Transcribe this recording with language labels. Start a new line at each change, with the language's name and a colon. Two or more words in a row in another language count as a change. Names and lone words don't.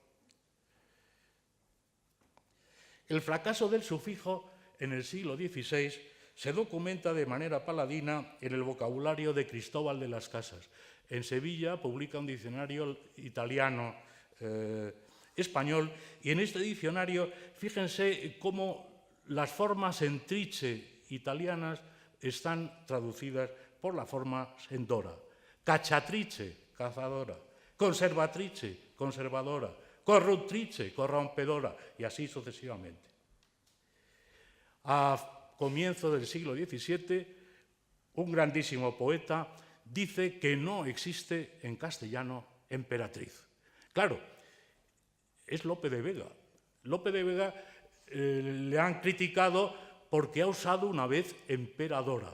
Spanish: El fracaso del sufijo en el siglo XVI se documenta de manera paladina en el vocabulario de Cristóbal de las Casas. En Sevilla publica un diccionario italiano español y en este diccionario fíjense cómo las formas en trice italianas están traducidas por la forma en dora. Cacciatrice, cazadora. Conservatrice, conservadora. Corruptrice, corrompedora, y así sucesivamente. A comienzo del siglo XVII, un grandísimo poeta dice que no existe en castellano emperatriz. Claro, es Lope de Vega. Lope de Vega le han criticado porque ha usado una vez emperadora.